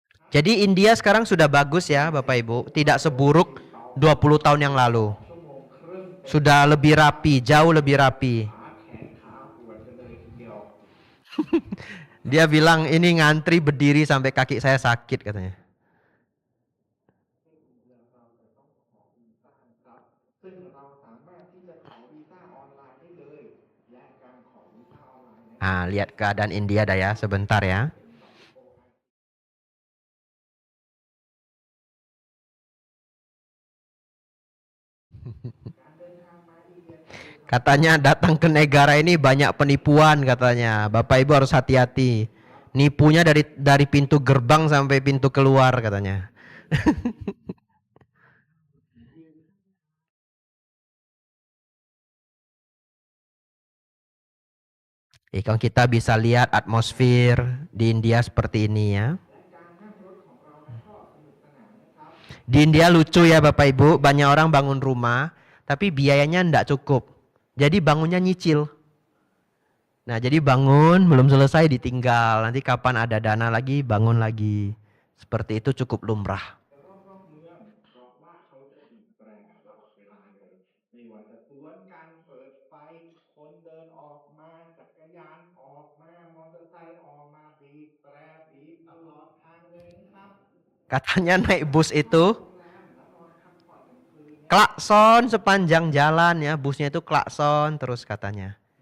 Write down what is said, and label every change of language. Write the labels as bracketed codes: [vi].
[id] Jadi India sekarang sudah bagus ya Bapak Ibu. Tidak seburuk 20 tahun yang lalu. Sudah lebih rapi, jauh lebih rapi. Dia bilang ini ngantri berdiri sampai kaki saya sakit katanya. [th] ซึ่งเราสามารถที่จะขอวีซ่าออนไลน์ได้เลยและการขอวีซ่าออนไลน์ [id] Ah, lihat keadaan India dah ya, sebentar ya. Katanya datang ke negara ini banyak penipuan katanya. Bapak Ibu harus hati-hati. Nipunya dari pintu gerbang sampai pintu keluar katanya. Kalau kita bisa lihat atmosfer di India seperti ini ya. Di India lucu ya Bapak Ibu, banyak orang bangun rumah, tapi biayanya tidak cukup. Jadi bangunnya nyicil. Nah jadi bangun, belum selesai ditinggal. Nanti kapan ada dana lagi, bangun lagi. Seperti itu cukup lumrah. [th] รอบๆเมืองเพราะว่าเขาจะบีบแตรตลอดเวลาเลยไม่ว่าจะสวนกันเปิดไฟคนเดินออกมาจักรยานออกมามอเตอร์ไซค์ออกมาบีบแตรบีบตลอดทางเลยนะครับ [id] Katanya naik bus itu klakson sepanjang jalan ya, busnya itu klakson terus katanya.